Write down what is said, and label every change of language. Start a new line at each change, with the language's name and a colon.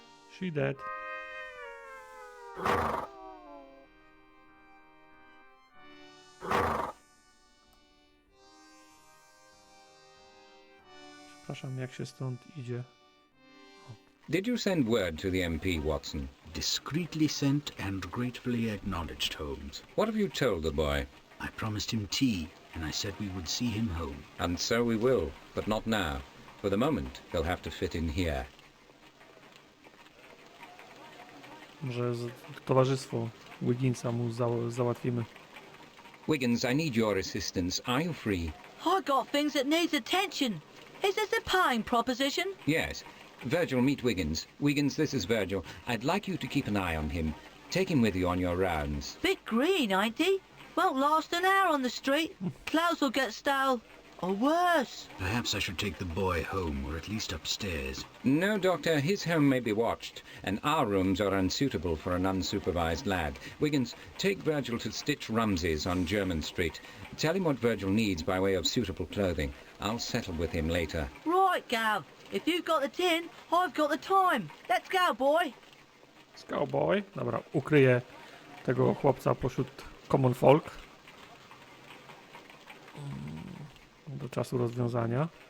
English: She dead.
Polish: Przepraszam, jak się stąd idzie.
English: Did you send word to the MP, Watson? Discreetly sent and gratefully acknowledged, Holmes. What have you told the boy? I promised him tea, and I said we would see him home. And so we will, but not now. For the moment, he'll have to fit in here.
Polish: Może towarzystwo Wigginsa mu załatwimy.
English: Wiggins, I need your assistance. Are you free? I got things that needs attention. Is this a paying proposition? Yes. Virgil, meet Wiggins. Wiggins, this is Virgil. I'd like you to keep an eye on him. Take him with you on your rounds. Bit green, ain't he? Won't last an hour on the street. Clothes will get stale. Or worse. Perhaps I should take the boy home, or at least upstairs. No, Doctor, his home may be watched, and our rooms are unsuitable for an unsupervised lad. Wiggins, take Virgil to Stitch Rumsey's on German Street. Tell him what Virgil needs by way of suitable clothing. I'll settle with him later. Right, Gav. If you've got the tin, I've got the time. Let's go, boy. Let's go, boy.
Polish: Dobra, ukryję tego chłopca pośród
English: common folk.
Polish: Do czasu rozwiązania.